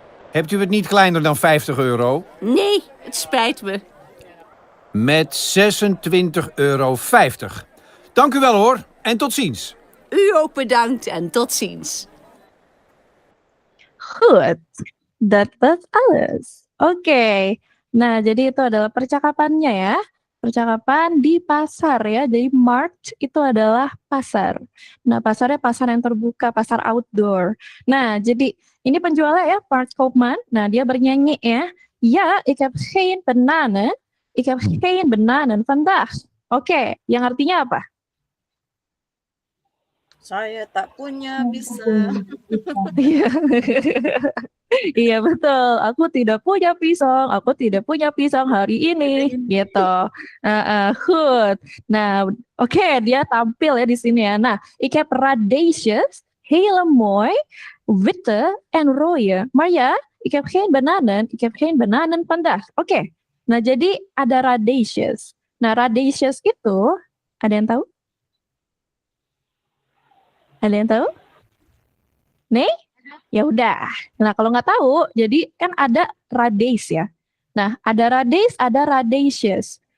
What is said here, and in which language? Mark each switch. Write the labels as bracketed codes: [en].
[nl] Hebt u het niet kleiner dan €50? Nee, het spijt me. Met €26,50. Dank u wel hoor, en tot ziens. U ook bedankt en tot ziens. Goed, dat was alles. [id] Oke, nah jadi itu adalah percakapannya ya. Percakapan di pasar ya, jadi markt itu adalah pasar. Nah pasarnya pasar yang terbuka, pasar outdoor. Nah jadi ini penjualnya ya, Bart Koopman. Nah dia bernyanyi ya, [nl] ja, ik heb geen bananen, ik heb geen bananen vandaag. [id] Oke, yang artinya apa? Saya tak punya pisang. Iya. Iya betul, aku tidak punya pisang, hari ini, gitu. Goed. Nah, oke, dia tampil ya di sini ya. [nl] Nah, ik heb radijsjes, hele mooi, witte en rode. Maar ja, ik heb geen bananen vandaag. [id] Oke. Nah, jadi ada radijsjes. Nah, radijsjes itu, ada yang tahu? Ada yang tahu? Nih? Ya udah. Nah, kalau nggak tahu, jadi kan ada radijs ya. Nah, ada radijs, ada radijsjes.